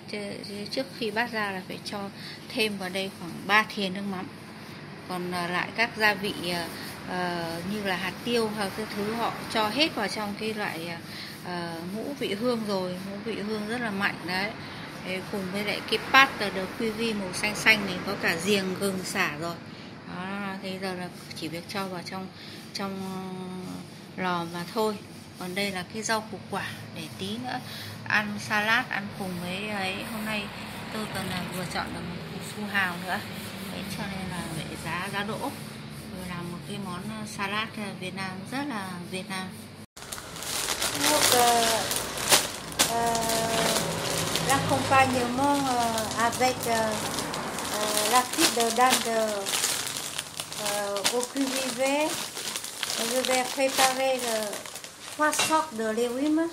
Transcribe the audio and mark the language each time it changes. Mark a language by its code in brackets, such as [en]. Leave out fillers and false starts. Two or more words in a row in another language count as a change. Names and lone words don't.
[vi] Trước khi bắt ra là phải cho thêm vào đây khoảng 3 thìa nước mắm. Còn lại các gia vị như là hạt tiêu hoặc cái thứ họ cho hết vào trong cái loại ngũ vị hương rồi. Ngũ vị hương rất là mạnh đấy. Cùng với lại cái [fr] pâte de cuisine [vi] màu xanh xanh này, có cả giềng gừng xả rồi. Đó, thế giờ là chỉ việc cho vào trong lò mà thôi. Còn đây là cái rau củ quả để tí nữa ăn salad, ăn cùng với ấy. Hôm nay tôi còn là vừa chọn được một củ su hào nữa, đấy, cho nên là để giá đỗ rồi làm một cái món salad Việt Nam rất là Việt Nam. [fr] L'accompagnement avec la frite de dinde au cuisine, je vais préparer 3 sortes de légumes.